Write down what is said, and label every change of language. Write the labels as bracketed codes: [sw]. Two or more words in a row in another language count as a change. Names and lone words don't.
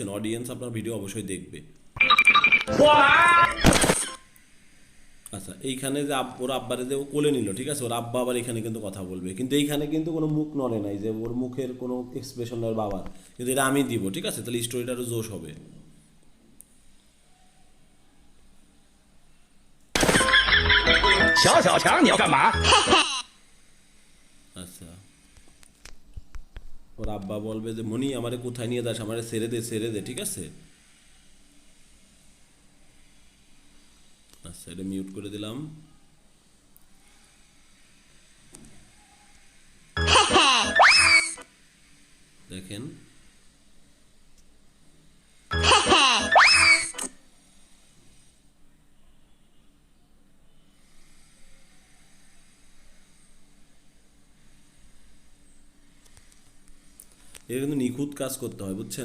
[bn] অডিয়েন্স আপনার ভিডিও অবশ্যই দেখবে। আচ্ছা এইখানে যে ওর আব্বারে যে ও কোলে নিল, ঠিক আছে? ওর আব্বা আবার এখানে কিন্তু কথা বলবে, কিন্তু এইখানে কিন্তু কোনো মুখ নড়ে নাই, যে ওর মুখের কোনো এক্সপ্রেশন ওর বাবার, কিন্তু এটা আমি দিব, ঠিক আছে? তাহলে স্টোরিটা আরো জোশ হবে। [zh] 小小强，你要干嘛？ [bn] আচ্ছা ওর আব্বা বলবে যে মনি আমারে কোথায় নিয়ে যাস, আমারে ছেড়ে দে, ঠিক আছে? আচ্ছা এটা মিউট করে দিলাম। দেখেন এটা কিন্তু নিখুঁত কাজ করতে হয়, বুঝছেন?